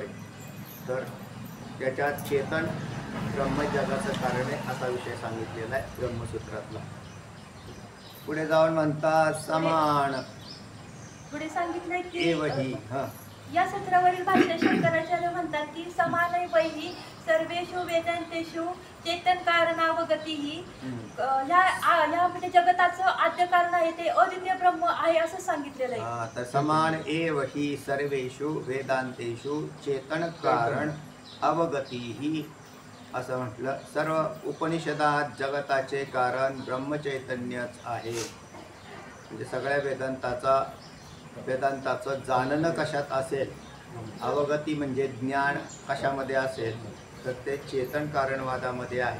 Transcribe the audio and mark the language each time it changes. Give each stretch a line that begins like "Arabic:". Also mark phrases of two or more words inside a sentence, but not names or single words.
Marathi: तर त्याच्यात चेतन ब्रह्म जगाचं कारण आहे असा विषय सांगितलेला आहे ब्रह्मसूत्रातला। पुढे जाऊन म्हणतात समान पुढे सांगितलंय की एवही या सूत्रावरील भाष्य शंकराचार्य म्हणतात की
Sanskrit: समान वैही सर्वेषु वेदांतेषु चेतन कारणावगतीही
Marathi: या म्हणजे जगताचं आद्य कारण आहे ते अद्वितीय ब्रह्म आहे असं सांगितलेलं आहे। तर
Sanskrit: समान एव ही सर्वेषु वेदांतेषु चेतन कारण अवगतीही
Marathi: असं म्हटलं। सर्व उपनिषदात जगताचे कारण ब्रह्मचैतन्यच आहे। म्हणजे सगळ्या वेदांताचं जाणणं कशात असेल, अवगती म्हणजे ज्ञान कशामध्ये असेल, तर ते चेतन कारणवादामध्ये आहे.